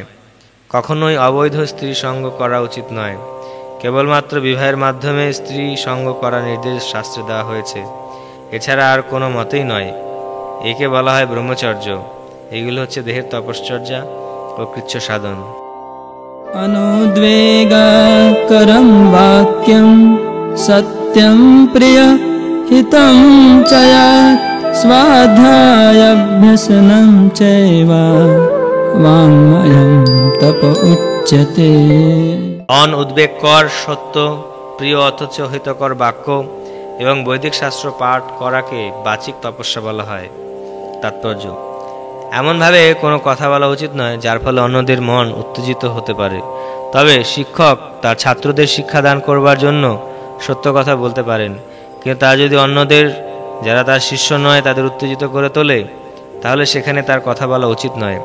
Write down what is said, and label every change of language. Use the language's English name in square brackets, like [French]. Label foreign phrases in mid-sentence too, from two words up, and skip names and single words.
[Bangla] কখনোই অবৈধ স্ত্রী সঙ্গ করা উচিত নয়। কেবলমাত্র বিবাহের মাধ্যমে স্ত্রী সঙ্গ করার নির্দেশ শাস্ত্রে দেওয়া হয়েছে, এছাড়া আর কোনো মতেই নয়। একে বলা হয় ব্রহ্মচর্য। এগুলো হচ্ছে দেহের তপশ্চর্যা ও কৃচ্ছ সাধন। [Sanskrit] अनुद्वेगकरं वाक्यं सत्यं प्रिय हितं च यत् स्वाध्यायाभ्यसनं चैव वाङ्मयं तप उच्यते। [Bangla] অনুদ্বেগকর, সত্য, প্রিয় অথচ হিতকর বাক্য এবং বৈদিক শাস্ত্র পাঠ করাকে বাচিক তপস্যা বলা হয়। তাৎপর্য: এমনভাবে কোনো কথা বলা উচিত নয় যার ফলে অন্যদের মন উত্তেজিত হতে পারে। তবে শিক্ষক তার ছাত্রদের শিক্ষাদান করবার জন্য সত্য কথা বলতে পারেন, কিন্তু তা যদি অন্যদের যারা তার শিষ্য নয় তাদের উত্তেজিত করে তোলে তাহলে সেখানে তার কথা বলা উচিত নয়।